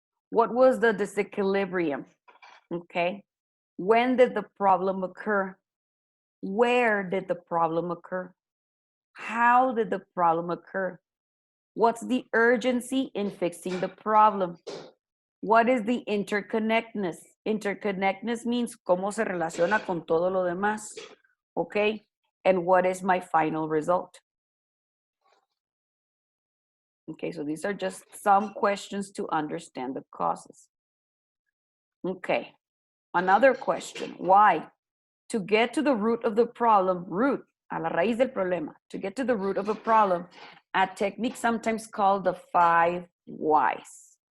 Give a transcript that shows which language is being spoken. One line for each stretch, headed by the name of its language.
English: What was the disequilibrium? Okay. When did the problem occur? Where did the problem occur? How did the problem occur? What's the urgency in fixing the problem? What is the interconnectedness? Interconnectedness means
Spanish: cómo se relaciona con todo lo demás. Okay.
English: And what is my final result? Okay, so these are just some questions to understand the causes. Okay, another question, why? To get to the root of the problem,
Spanish: a la raíz del problema,
English: to get to the root of a problem, a technique sometimes called the 5 whys.